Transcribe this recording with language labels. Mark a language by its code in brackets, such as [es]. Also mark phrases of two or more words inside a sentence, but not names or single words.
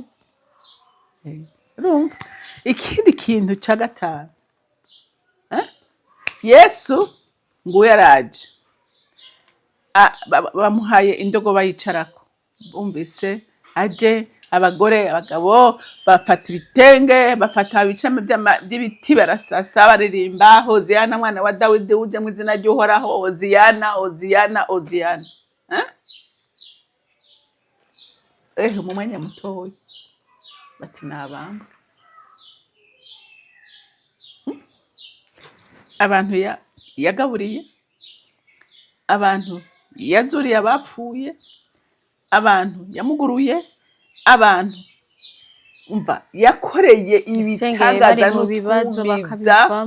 [rn] Urumva ikindi kintu ca gatanu Yesu ngo yaraje bamuhaye indogoba yicarako bumvise aje abagore abagabo bafata ibitenge bafata ibicame by'ibiti barasasa baririmba Hoziyana mwana wa Dawidi uje mu izina ry'Uhoraho Hoziyana Hoziyana Hoziyana. Mu mwanya mutoya bati nabamba abantu yagaburiye abantu yazuriye abapfuye abantu yamuguruye abantu umva yakoreye ibitangaza n'utubiza